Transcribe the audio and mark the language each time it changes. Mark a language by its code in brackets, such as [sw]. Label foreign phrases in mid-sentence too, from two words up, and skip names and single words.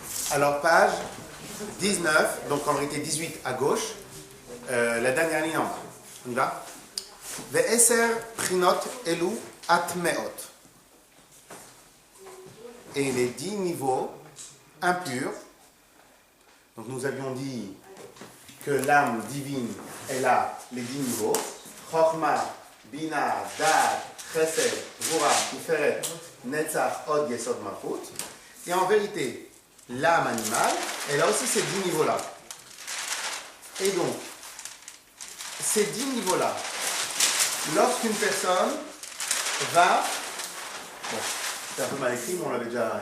[fr] Alors, page 19, donc en réalité 18 à gauche, la dernière ligne en bas. On y va. [he] ועשר פרינות אלו הטמאות. [fr] Et les 10 niveaux impurs. Donc nous avions dit que l'âme divine, elle a les 10 niveaux. Chokhmah, Bina, Da'at, Chesed, Gvura, Tiferet, Netzach, Od, Yesod, Malchut. Et en vérité, l'âme animale, elle a aussi ces 10 niveaux-là. Et donc, ces 10 niveaux-là, lorsqu'une personne va... Bon, c'est un peu mal écrit, mais on l'avait déjà...